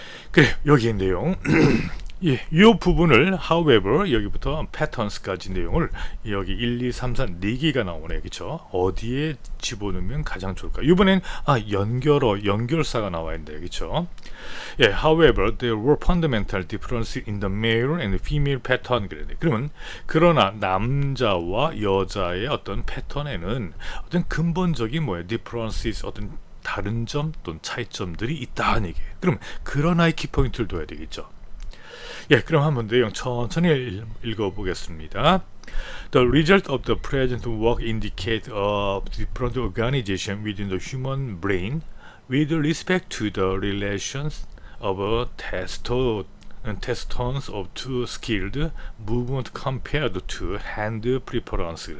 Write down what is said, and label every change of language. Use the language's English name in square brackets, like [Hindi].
[Korean] 그래, 여기의 내용 이 부분을 however 여기부터 patterns까지 내용을 여기 1, 2, 3, 4 4개가 나오네, 그쵸? 어디에 집어넣으면 가장 좋을까? 이번엔 연결사가 나와야 된다, 그쵸? [English] 예, however there were fundamental differences in the male and female pattern. [Korean] 그러면 그러나 남자와 여자의 어떤 패턴에는 어떤 근본적인 differences, 어떤 다른 점 또는 차이점들이 있다는 얘기예요. 그럼 그러나의 키포인트를 둬야 되겠죠. 예, 그럼 한번 내용 천천히 읽어보겠습니다. [English] The result of the present work indicate a different organization within the human brain with respect to the relations of testosterone of two skilled movement compared to hand preference.